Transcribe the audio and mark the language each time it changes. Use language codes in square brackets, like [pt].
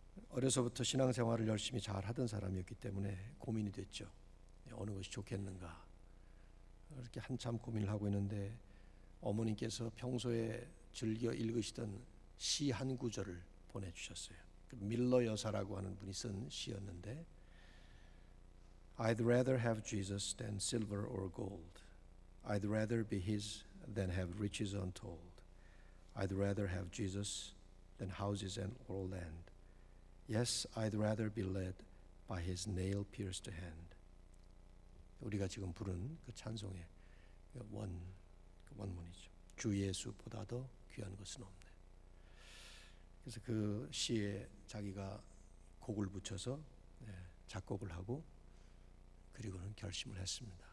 [ko] 어려서부터 신앙생활을 열심히 잘 하던 사람이었기 때문에 고민이 됐죠. 어느 것이 좋겠는가. 이렇게 한참 고민을 하고 있는데 어머님께서 평소에 즐겨 읽으시던 시 한 구절을 보내주셨어요. 밀러 여사라고 하는 분이 쓴 시였는데 [en] I'd rather have Jesus than silver or gold. I'd rather be his than have riches untold. I'd rather have Jesus than houses and all land. Yes, I'd rather be led by his nail-pierced hand. [ko] 우리가 지금 부른 그 찬송의 원문이죠. 주 예수보다도 귀한 것은 없네. 그래서 그 시에 자기가 곡을 붙여서 작곡을 하고 그리고는 결심을 했습니다.